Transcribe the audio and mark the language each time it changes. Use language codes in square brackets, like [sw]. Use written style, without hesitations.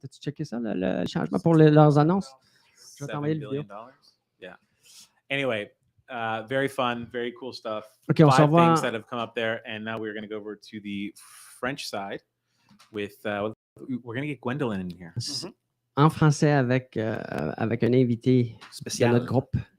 [fr] As-tu checké ça, le changement pour leurs annonces? Je vais t'envoyer le vidéo. [en] Yeah. Anyway, very fun, very cool stuff. Okay, 5 things that have come up there. And now we're going to go over to the French side with, we're going to get Gwendolyn in here. [fr] En français avec un invité spécial de notre groupe.